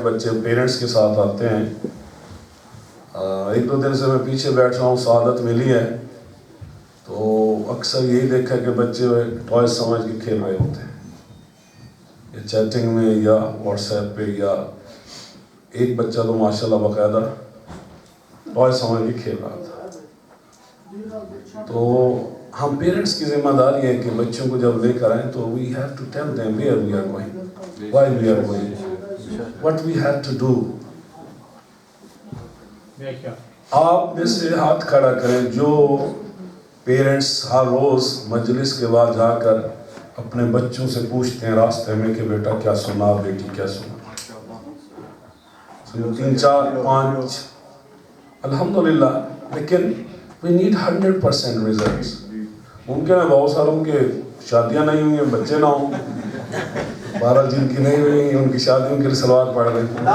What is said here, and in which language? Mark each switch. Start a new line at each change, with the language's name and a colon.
Urdu: بچے پیرنٹس کے ساتھ آتے ہیں. ایک دو دن سے میں پیچھے بیٹھ رہا ہوں، سعادت ملی ہے تو اکثر یہی دیکھا کہ بچے ٹوائز سمجھ کے کھیل رہے ہوتے ہیں، یا چیٹنگ میں یا واٹس ایپ پہ، یا ایک بچہ تو ماشاءاللہ باقاعدہ ٹوائز سمجھ کے کھیل رہا تھا. تو ہم پیرنٹس کی ذمہ داری ہے کہ بچوں کو جب لے کر آئیں تو
English: we have to tell them where we are going, why we are going, what we have to do.
Urdu: آپ میں سے ہاتھ کھڑا کریں جو پیرنٹس ہر روز مجلس کے بعد جا کر اپنے بچوں سے پوچھتے ہیں راستے میں کہ بیٹا کیا سنا، بیٹی کیا سنا. 3 4 5 الحمدللہ، لیکن
English: we need 100% results.
Urdu: ممکن ہے بہت ساروں کے شادیاں نہیں ہوئی ہیں، بچے نہ ہوں، 12 جن کی نہیں ہوئی ان کی شادیوں کے لیے صلوات پڑھ رہے ہیں.